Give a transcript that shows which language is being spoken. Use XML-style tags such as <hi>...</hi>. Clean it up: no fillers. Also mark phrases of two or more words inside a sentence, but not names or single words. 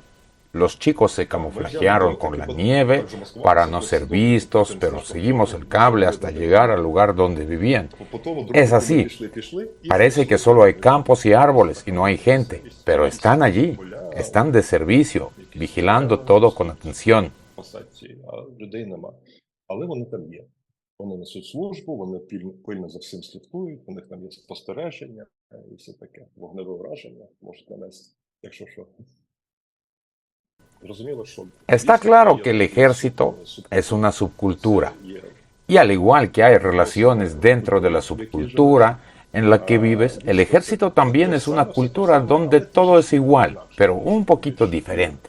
<es>Los chicos se camuflajearon con la nieve para no ser vistos, pero seguimos el cable hasta llegar al lugar donde vivían. Es así. Parece que solo hay campos y árboles y no hay gente, pero están allí, están de servicio, vigilando todo con atención.</es> <uk>Вони несуть службу, вони пильно за всім слідкують, у них там є спостереження і все таке. Вогневе враження можуть нанести, якщо що.</uk> <es>Está claro que el ejército es una subcultura, y al igual que hay relaciones dentro de la subcultura en la que vives, el ejército también es una cultura donde todo es igual, pero un poquito diferente.</es>